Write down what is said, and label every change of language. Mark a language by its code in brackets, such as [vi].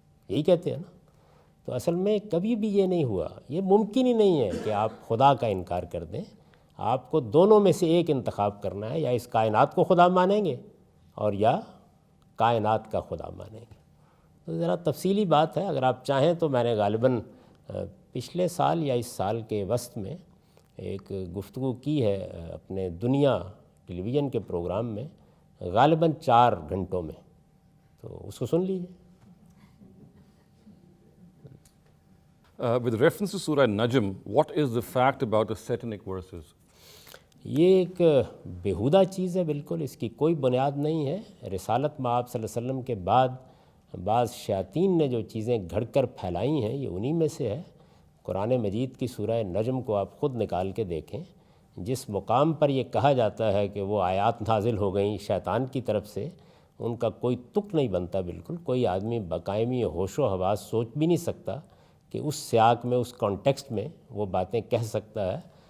[ur] یہی کہتے ہیں نا۔ تو اصل میں کبھی بھی یہ نہیں ہوا، یہ ممکن ہی نہیں ہے کہ آپ خدا کا انکار کر دیں۔ آپ کو دونوں میں سے ایک انتخاب کرنا ہے، یا اس کائنات کو خدا مانیں گے اور یا کائنات کا خدا مانیں گے۔ تو ذرا تفصیلی بات ہے، اگر آپ چاہیں تو میں نے غالباً پچھلے سال یا اس سال کے وسط میں ایک گفتگو کی ہے اپنے دنیا ٹیلی ویژن کے پروگرام میں، غالباً 4 گھنٹوں میں، تو اس کو سن لیجیے۔ [en] With reference to Surah Najm, what is the fact about the satanic verses? [ur] یہ ایک بیہودہ چیز ہے، بالکل اس کی کوئی بنیاد نہیں ہے۔ رسالت مآب صلی اللہ علیہ وسلم کے بعد بعض شیاطین نے جو چیزیں گھڑ کر پھیلائی ہیں، یہ انہی میں سے ہے۔ قرآن مجید کی سورہ نجم کو آپ خود نکال کے دیکھیں، جس مقام پر یہ کہا جاتا ہے کہ وہ آیات نازل ہو گئیں شیطان کی طرف سے، ان کا کوئی تک نہیں بنتا، بالکل کوئی آدمی بقائمی ہوش و حواس سوچ بھی نہیں سکتا کہ اس سیاق میں، اس کانٹیکسٹ میں وہ باتیں کہہ سکتا ہے۔